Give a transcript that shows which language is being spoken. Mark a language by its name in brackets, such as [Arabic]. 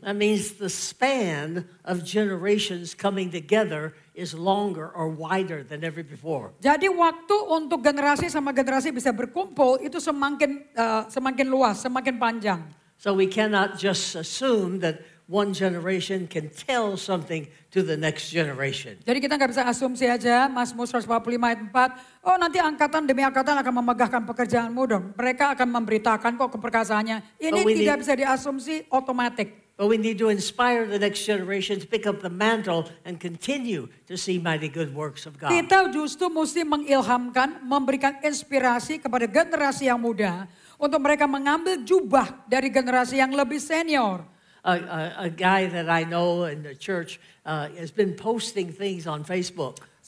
[English] That means the span of generations coming together is longer or wider than ever before. [Indonesian] Jadi waktu untuk generasi sama generasi bisa berkumpul itu semakin luas, semakin panjang. [English] So we cannot just assume that one generation can tell something to the next generation. [Indonesian] Jadi kita nggak bisa asumsi aja, Mazmur 145 ayat 4, oh nanti angkatan demi angkatan akan memegahkan pekerjaanmu dong. Mereka akan memberitakan kok keperkasaannya. Ini tidak bisa diasumsi otomatis. [English] But we need to inspire the next generation to pick up the mantle and continue to see mighty good works of God. [Indonesian] Kita justru mesti mengilhamkan, memberikan inspirasi kepada generasi yang muda untuk mereka mengambil jubah dari generasi yang lebih senior. [English] A guy that I know in the church has been posting things on Facebook.